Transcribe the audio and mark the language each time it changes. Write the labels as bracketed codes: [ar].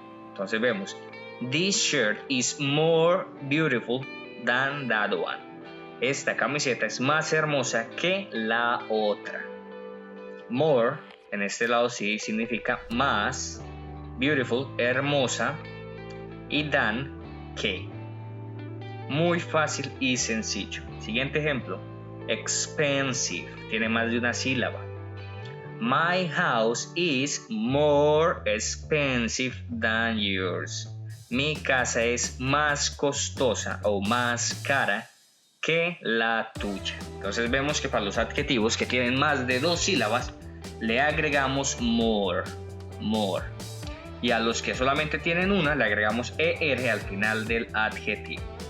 [es] Entonces vemos, [en] this shirt is more beautiful than that one. [es] Esta camiseta es más hermosa que la otra. More, en este lado sí significa más. Beautiful, hermosa. Y than, que. Muy fácil y sencillo. Siguiente ejemplo. Expensive, tiene más de una sílaba. [en] My house is more expensive than yours. [es] Mi casa es más costosa o más cara que la tuya. Entonces vemos que para los adjetivos que tienen más de dos sílabas le agregamos more. Y a los que solamente tienen una le agregamos er al final del adjetivo.